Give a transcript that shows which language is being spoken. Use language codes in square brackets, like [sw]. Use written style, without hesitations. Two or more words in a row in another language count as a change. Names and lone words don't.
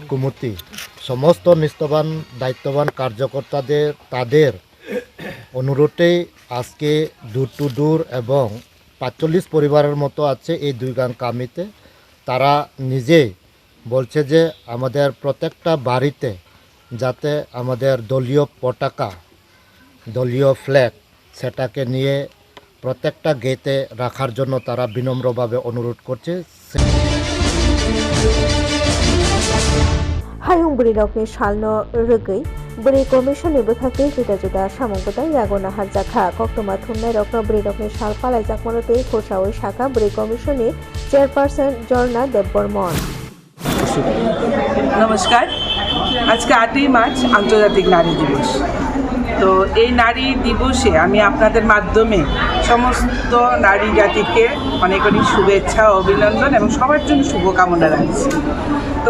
[bn] কমিটি সমস্ত নিষ্ঠাবান দায়িত্ববান কার্যকর্তাদের তাদের অনুরোধে আজকে [en] door to door [bn] এবং ৪৫ পরিবারের মতো আছে এই দুইগাং কামিতে তারা নিজে বলছে যে আমাদের প্রত্যেকটা বাড়িতে যাতে আমাদের দলীয় পতাকা দলীয় ফ্ল্যাগ সেটাকে নিয়ে প্রত্যেকটা গেটে রাখার জন্য তারা বিনম্রভাবে অনুরোধ করছে [trp] Hayung Buri Rokni Shalno Rugui Buri Commission ni Buthaki Juda Juda Samungbuta Yagona Harjakha Koktoma Thunai Rokno Buri Rokni Shal Palai Jakmonote Khoshawi Shaka Buri Commission ni Chairperson Jorna Debbormon [bn] নমস্কার আজকে 8ই মার্চ আন্তর্জাতিক নারী দিবস তো এই নারী দিবসে আমি আপনাদের মাধ্যমে সমস্ত নারী জাতিকে অনেক অনেক শুভেচ্ছা অভিনন্দন এবং সবার জন্য শুভকামনা রাখছি তো